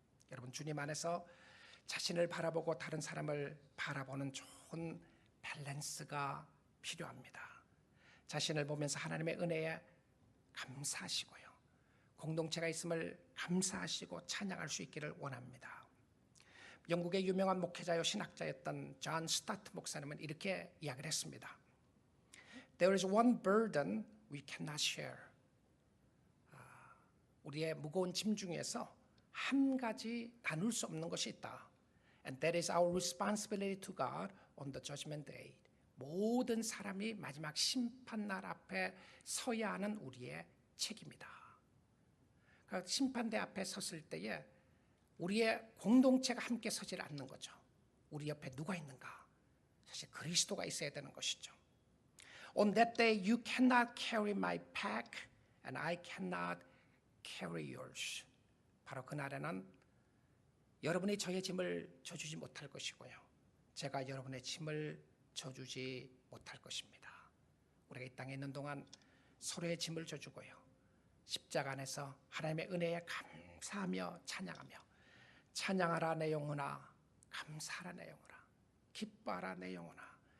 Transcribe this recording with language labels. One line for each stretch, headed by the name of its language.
Korean: 여러분, 주님 안에서 자신을 바라보고 다른 사람을 바라보는 좋은 밸런스가 필요합니다. 자신을 보면서 하나님의 은혜에 감사하시고요, 공동체가 있음을 감사하시고 찬양할 수 있기를 원합니다. 영국의 유명한 목회자요 신학자였던 존 스타트 목사님은 이렇게 이야기를 했습니다.
English: There is one burden we cannot share.
Korean: 우리의 무거운 짐 중에서 한 가지 나눌 수 없는 것이 있다.
English: And that is our responsibility to God on the judgment day.
Korean: 모든 사람이 마지막 심판날 앞에 서야 하는 우리의 책임이다. 그러니까 심판대 앞에 섰을 때에 우리의 공동체가 함께 서질 않는 거죠. 우리 옆에 누가 있는가? 사실 그리스도가 있어야 되는 것이죠.
English: On that day you cannot carry my pack and I cannot carry yours.
Korean: 바로 그날에는 여러분이 저의 짐을 져주지 못할 것이고요, 제가 여러분의 짐을 져주지 못할 것입니다. 우리가 이 땅에 있는 동안 서로의 짐을 져주고요, 십자가 안에서 하나님의 은혜에 감사하며 찬양하며, 찬양하라 내 영혼아, 감사하라 내 영혼아, 기뻐하라 내 영혼아.